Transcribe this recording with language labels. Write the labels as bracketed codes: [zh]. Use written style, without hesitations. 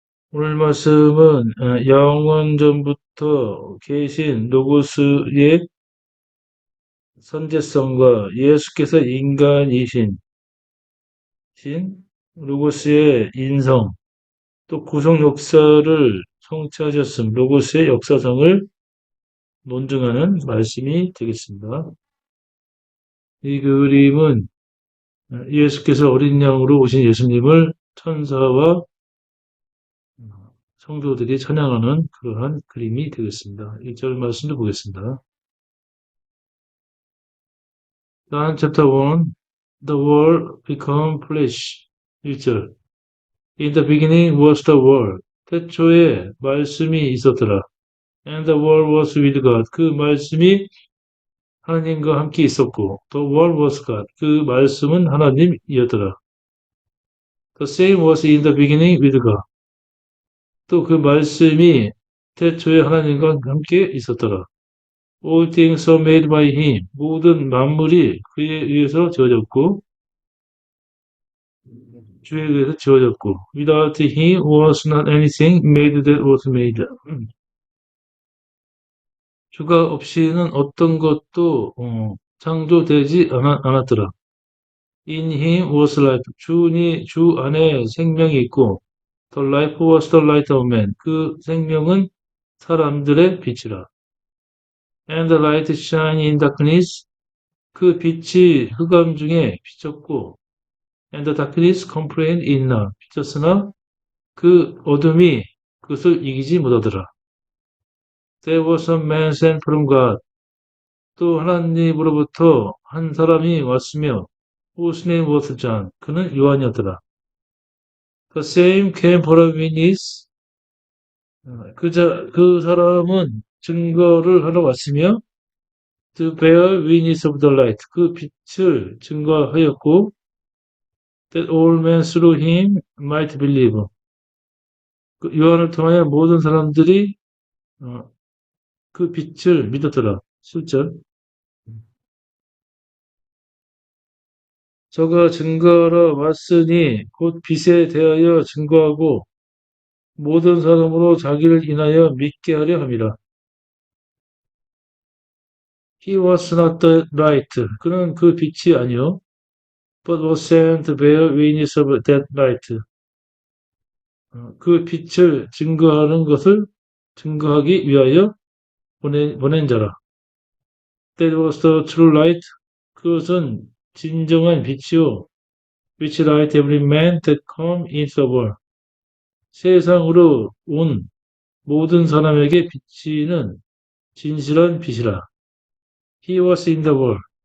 [ko] 오늘 말씀은 영원전부터 계신 로고스의 선제성과 예수께서 인간이신 로고스의 인성, 또 구속 역사를 성취하셨음, 로고스의 역사성을 논증하는 말씀이 되겠습니다. 이 그림은 예수께서 어린 양으로 오신 예수님을 천사와 성도들이 찬양하는 그러한 그림이 되겠습니다. 1절 말씀을 보겠습니다. [en] John chapter 1, The Word become flesh. [ko] 1절. [en] In the beginning was the Word. [ko] 태초에 말씀이 있었더라. [en] And the Word was with God. [ko] 그 말씀이 하나님과 함께 있었고, [en] The Word was God. [ko] 그 말씀은 하나님이었더라. [en] The same was in the beginning with God. [ko] 또 그 말씀이 태초에 하나님과 함께 있었더라. [en] All things are made by him. [ko] 모든 만물이 그에 의해서 지어졌고, [en] 주에 의해서 지어졌고, without him was not anything made that was made. [ko] 주가 없이는 어떤 것도 창조되지 않았더라. [en] In him was life. [ko] 주 안에 생명이 있고, [en] the life was the light of man. [ko] 그 생명은 사람들의 빛이라. [en] And the light shine in darkness. [ko] 그 빛이 흑암 중에 비쳤고, [en] and the darkness comprehend it not. [ko] 비쳤으나 그 어둠이 그것을 이기지 못하더라. [en] There was a man sent from God. [ko] 또 하나님으로부터 한 사람이 왔으며, [en] whose name was John. [ko] 그는 요한이었더라. [en] The same came for a witness. [ko] 그 사람은 증거를 하러 왔으며, [en] to bear witness of the light. [ko] 그 빛을 증거하였고, [en] that all men through him might believe. [ko] 그 요한을 통하여 모든 사람들이 그 빛을 믿었더라. 7절. 저가 증거하러 왔으니 곧 빛에 대하여 증거하고 모든 사람으로 자기를 인하여 믿게 하려 함이라. [en] He was not the light. [ko] 그는 그 빛이 아니요. [en] But was sent to bear witness of that light. [ko] 그 빛을 증거하는 것을 증거하기 위하여 보낸 자라. [en] That was the true light. [ko] 그것은 진정한 빛이요. [en] Which light every man that come into the world. [ko] 세상으로 온 모든 사람에게 비치는 진실한 빛이라. [en] He was in the world.